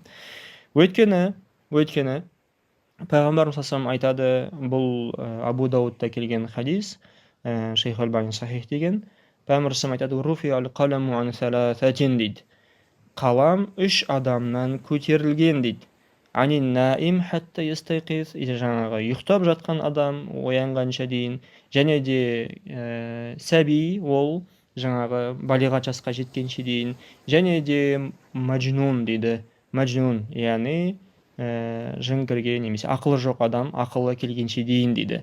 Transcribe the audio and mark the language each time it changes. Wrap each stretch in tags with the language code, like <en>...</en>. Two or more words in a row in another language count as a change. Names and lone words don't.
<kk>Өйткені Пайғамбарымыз</kk> <ar>صلى الله عليه</ar> <kk>айтады, бұл Абу Даудта келген хадис, Шейх Албани сахих деген. Пайғамбарымыз айтады:</kk> <ar>"رفع القلم عن ثلاثة"</ar> <kk>дейді. Қалам 3 адамнан көтерілген дейді.</kk> <ar>عن النائم حتى يستيقظ,</ar> <kk>жаңағы ұйықтап жатқан адам оянғанша дейін, және де сәби, ол жаңағы балиғат жасқа жеткенше дейін, және де мәжнун дейді. Мәжнун, яғни жын-кірге немесе ақылы жоқ адам ақылы келгенше дейін дейді.</kk>